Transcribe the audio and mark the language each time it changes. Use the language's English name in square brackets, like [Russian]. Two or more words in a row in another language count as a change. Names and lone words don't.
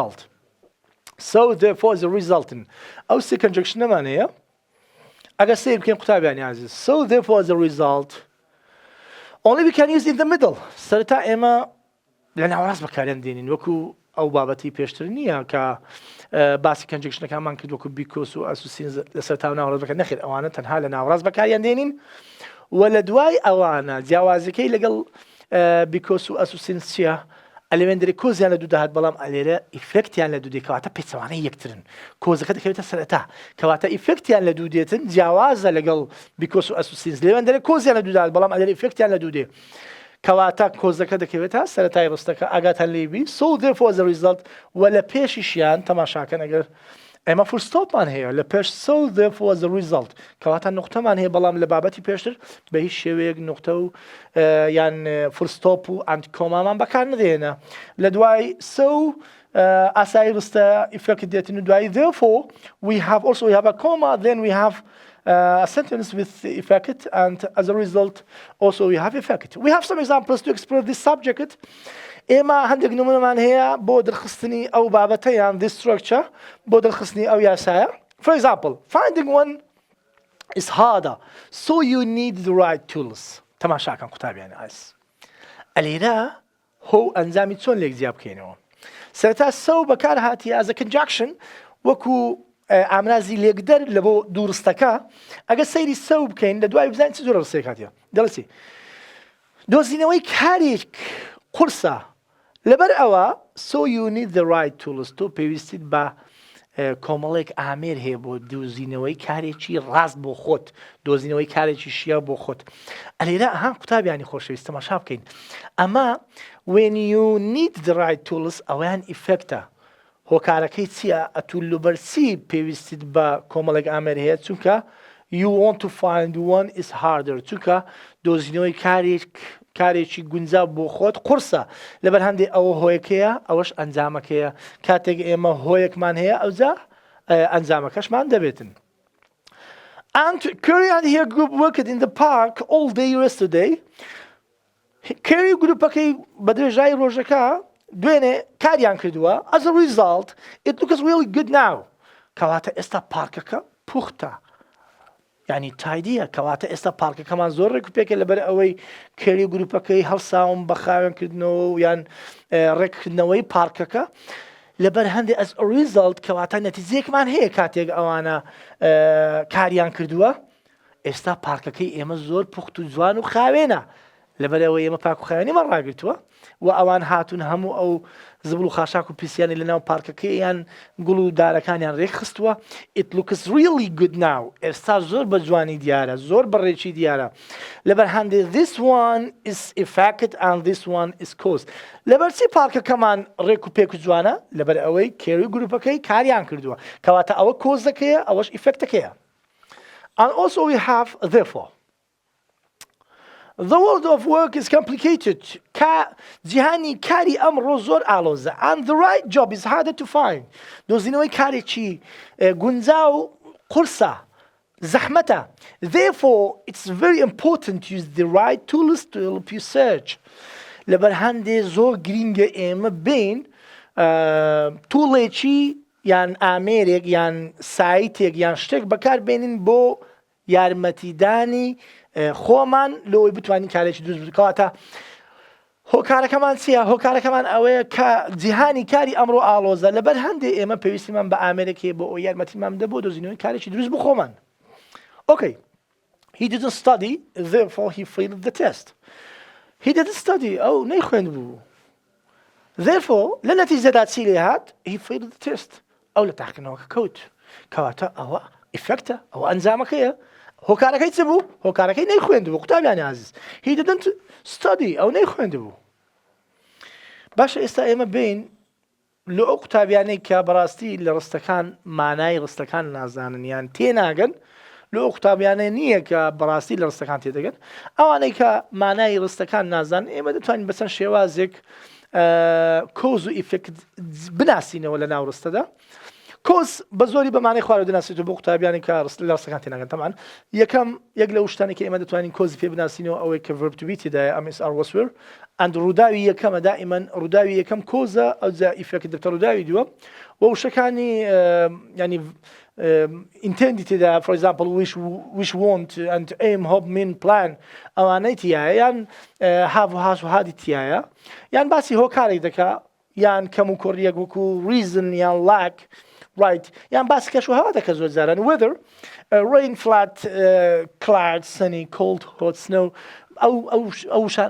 [Central Kurdish] result ئەو سێ کەنجەکشنەمان هەیە ئەگەر سیر بکەین قوتابیانی عزیز [English] so therefore as a result only we can use in the middle [Central Kurdish] سەرەتا ئێمە لە ناوەڕاست بەکاریان دێنین وەکو ئەو بابەتی پێشتر نییە کە باسی کەنجەکشنەکانمان کرد وەکو بیکۆس و ئەسوسین لەسەر تا ناوەڕاست بەکار نەخێت ئەوانە تەنها لە ناوەڕاست بەکاریان دێنین و لە دوای ئەوانە جیاوازەکەی لەگەڵ بیکۆس و ئەسوسین چییە ئەلێوێن دەرێ کۆزیان لە دوو داهات بەڵام ئەلێرە ئیفێکتیان لە دوو دێت کەواتە پێچەوانەی یەکترن کۆزەکە دەکەوێتە سەرەتا کەواتە ئیفێکتیان لە دوو دێتن جیاوازە لەگەڵ بیکۆس و ئەسوسین لێوێن دەرێ کۆزیان لە دوو داهات بەڵام ئەلێرە ئیفێکتیان لە دوو دێ کەواتە کۆزەکە دەکەوێتە سەرەتای ڕستەکە ئاگاتان لێبی [English] so therefore as a result [Central Kurdish] و لە پێشیشیان تەماشاکەن ئەگەر ئێمە فورستۆپمان هەیە لە پێش [English] so therefore as a result [Central Kurdish] کەواتە نقطەمان هەیە بەڵام لە بابەتی پێشتر بە هیچ شێوەیەک نقطە و یان فورستۆپ و ئەند کۆمامان بەکار نەدێنە لە دوای so ئاسایی ڕستە ئیفەکت دێتن و دوایی [English] therefore we have a comma then we have a sentence with effect and as a result also we have effect. We have some examples to express this subject. [Central Kurdish] ئێمە هەندێک نمونەمان هەیە بۆ دەرخستنی ئەو بابەتەیان [English] this structure [Central Kurdish] بۆ دەرخستنی ئەو یاسایە. [English] For example, finding one is harder, so you need the right tools. [Central Kurdish] تەماشاکەن قوتابیانی ئاس. ئەلێرە هۆ ئەنجامی چۆن لێک جیا بکەینەوە. سەرەتا so بەکار هاتیە [English] as a conjunction [Central Kurdish] وەکو ئامرازی لێکدەر لە بۆ دوورستەکە ئەگە سەیری so بکەین لە دوای بزانین چ جۆرە ڕستەیەک هاتیە. دەڵێ دۆزینەوەی کارێک قورسە لەبەر ئەوە [English] so you need the right tools [Central Kurdish] تۆ پێویستیت بە کۆمەڵێک ئامێر هەیە بۆ دۆزینەوەی کارێکی ڕاست بۆ خۆت دۆزینەوەی کارێکی شیاو بۆ خۆت ئەلێرە ها قوتابیانی خۆشەویست تەماشا بکەین ئەمە [English] when you need the right tools [Central Kurdish] ئەویان ئیفەکتە هۆکارەکەی چییە ئەتوولوبەرسی پێویستیت بە کۆمەڵێک ئامێر هەیە چونکە [English] you want to find one is harder [Central Kurdish] چونکە دۆزینەوەی کارێکی گونجاو بۆ خۆت قورسە لەبەر هەندێک ئەوە هۆیەکەیە ئەوەش ئەنجامەکەیە کاتێک ئێمە هۆیەکمان هەیە ئەوجا ئەنجامەکەشمان دەبێتن. [English] And Kerry and her group worked in the park all day yesterday. [Central Kurdish] Kerry گروپەکەی بە درێژایی ڕۆژەکە دوێنێ کاریان کردووە [English] as a result it looks really good now. [Central Kurdish] کەواتە ئێستا پارکەکە پوختە. یعنی تایدیە کەواتە ئێستا پارکەکەمان زۆر ڕێک و پێکە لەبەر ئەوەی کێری گروپەکەی هەڵساوم بە خاوێنکردنەوە و یان ڕێککردنەوەی پارکەکە لەبەر هەندێک [English] as result [Central Kurdish] کەواتە نەتیجەیەکمان هەیە کاتێک ئەوانە کاریان کردووە ئێستا پارکەکەی ئێمە زۆر پوخت و جوان و خاوێنە لەبەر ئەوەی ئێمە پاک و خاوێنیمان ڕاگرتووە و ئەوان هاتوون هەموو ئەو زبڵ و خاشاک و پیسیانی لەناو پارکەکەیان گوڵ و دارەکانیان ڕێک خستووە [English] it looks really good now [Central Kurdish] ئێستا زۆر بە جوانی دیارە زۆر بەڕێکی دیارە لەبەر هەندێک [English] this one is effect and this one is cause [Central Kurdish] لەبەر چی پارکەکەمان ڕێک و پێک و جوانە لەبەر ئەوەی کێری گروپەکەی کاریان کردووە کەواتە ئەوە کۆزەکەیە ئەوەش ئیفەکتەکەیە [English] and also we have therefore. The world of work is complicated. [Central Kurdish] جیهانی کاری ئەمڕۆ زۆر ئاڵۆزە. [English] And the right job is harder to find. [Central Kurdish] دۆزینەوەی کارێکی گونجاو قورسە زەحمەتە. [English] Therefore, it's very important to use the right tools to help you search. [Central Kurdish] لەبەر هەندێ زۆر گرینگە ئێمە بین توڵێکی یان ئامێرێک یان سایتێک یان شتێک بەکار بێنین بۆ یارمەتیدانی خۆمان لەوەی بتوانین کارێکی دروست بکەواتە هۆکارەکەمان چییە؟ هۆکارەکەمان ئەوەیە کە جیهانی کاری ئەمڕۆ ئاڵۆزە لەبەر هەندێک ئێمە پێویستیمان بە ئامێرێکی بۆ ئەو یارمەتیمان بدە بۆ دۆزینەوەی کارێکی دروست بۆ خۆمان. [English] Okay. He didn't study, therefore he failed the test. He didn't study. [Central Kurdish] ئەو نەیخوێند بوو. Therefore لە نەتیجەدا چی لێ هات؟ [English] He failed the test. [Central Kurdish] ئەو لە تاقیکردنەوەکە کەوت. کەواتە ئەوە ئیفەکتە ئەوە ئەنجامەکەیە. هۆکارەکەی چ بوو؟ هۆکارەکەی نەیخوێند بوو قوتابیانی عەزیز. [English] He didn't study. [Central Kurdish] ئەو نەیخوێند بوو. باشە ئێستا ئێمە بین لە ئەو قوتابیانەی کە بەڕاستی لە ڕستەکان مانای ڕستەکان نازانن یان تێناگەن لە ئەو قوتابیانە نییە کە بەڕاستی لە ڕستەکان تێدەگەن ئەوانەی کە مانای ڕستەکان نازان ئێمە دەتوانین بەچەند شێوازێک کۆز و ئیفێکت بناسینەوە لە ناو ڕستەدا. کۆز بە زۆری بەمانەی خوارەوە دەناسێتەوە بۆ قوتابیانی کە لە ڕستەکان تێناگەن تەمان یەک لە شتانی کە ئێمە دەتوانین کۆزی پێ بناسینەوە ئەوەی کە [English] verb to be [Central Kurdish] تێدایە MSR وەسوێر ئەند ڕووداوی یەکەمە دائیمەن ڕووداوی یەکەم کۆزە ئەوجا ئیفێکت دەبتە ڕووداوی دووە و وشەکانی ینی intended تێدا [English] for example wish want and aim hope mean plan [Central Kurdish] ئەوانەی تایە یان have و has و هادی تایە یان باسی هۆکارێک دەکا یان کەم و کۆڕیەک وەکو reason یان [English] lack right [Central Kurdish] یان باسی کەش و هەوا دەکە زۆر جاران [English] weather rain flat cloud sunny cold hot snow [Central Kurdish] ئەو شانە